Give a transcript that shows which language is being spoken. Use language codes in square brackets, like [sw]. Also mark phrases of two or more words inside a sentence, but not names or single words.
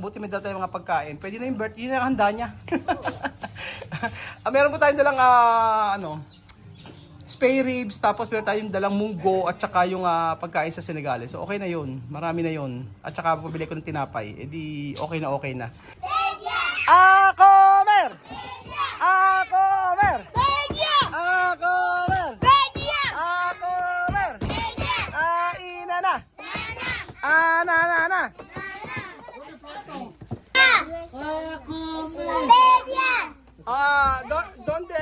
[tl] Buti may dala tayong mga pagkain. Pwede na yung birthday, yun ang handa niya. Meron po tayong dalang [en] spare ribs, [tl] tapos meron tayong dalang munggo at saka yung pagkain sa Senegales. So, okay na yun. Marami na yun. At saka pabili ko ng tinapay. E di, okay na, okay na. [es] A comer! A comer! A comer! A comer! Aina na! Ana. ¿Dónde?